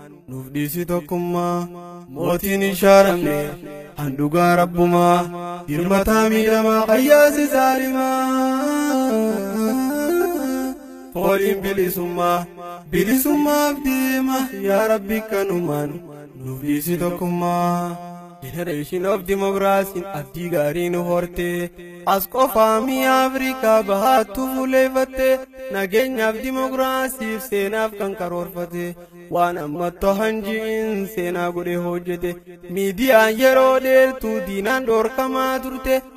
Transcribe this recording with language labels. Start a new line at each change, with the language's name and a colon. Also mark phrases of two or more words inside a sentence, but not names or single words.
Oromo: Nuuf dhiisi tokkummaa, mootiin hin shaaramne, kan dhugaa Rabbumaa. Dirmataa miidhamaa, qayyaase zaalimaa. Fooliin bilisummaa, bilisummaaf deema, yaa Rabbi kanumaan. Nuuf dhiisi tokkummaa.
English: Generation of Democracy,
Oromo: abdii gaarii nu horte. As qofaa mi'a Afrikaa bahaattu fuuleeffatte. Nageenyaaf, dimokiraasiif, seenaaf kan karoorfate. Waan amma tohan ji'in seenaa godhee hojjete. Miidiyaan yeroo dheertuu diinaan dhorkamaa turte.